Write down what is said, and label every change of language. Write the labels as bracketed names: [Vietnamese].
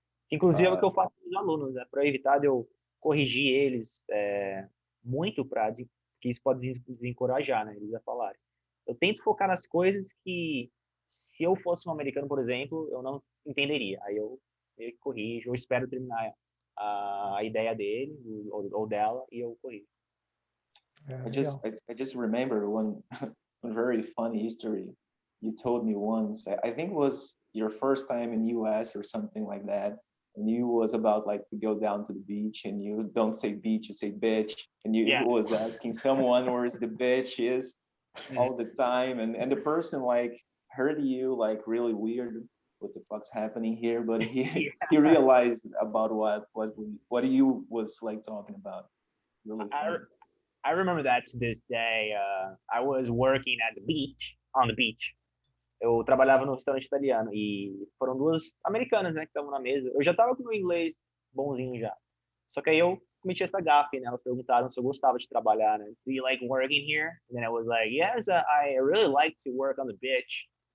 [Portuguese] Inclusive, é o que eu faço com os alunos, né? Para evitar de eu corrigir eles muito, que isso pode desencorajar, né? Eles a falarem. Eu tento focar nas coisas que, se eu fosse um americano, por exemplo, eu não entenderia. Aí eu meio que corrijo, ou espero terminar a ideia dele ou dela e eu corrijo. [English] I just remember one very funny history you told me once. I think it was your first time in US or something like that. And you was about like to go down to the beach, and you don't say beach, you say bitch, and you was asking someone where's the bitch is all the time, and the person like heard you like really weird, what the fuck's happening here, but he realized about what you was like talking about. Really I remember that to this day. I was working on the beach. [Portuguese] Eu trabalhava no restaurante italiano e foram duas americanas, né, que estavam na mesa. Eu já tava com o inglês bonzinho já. Só que aí eu cometi essa gafe, né? Elas perguntaram se eu gostava de trabalhar, né? [English] Do you like working here? And then I was like, yes, I really like to work on the beach.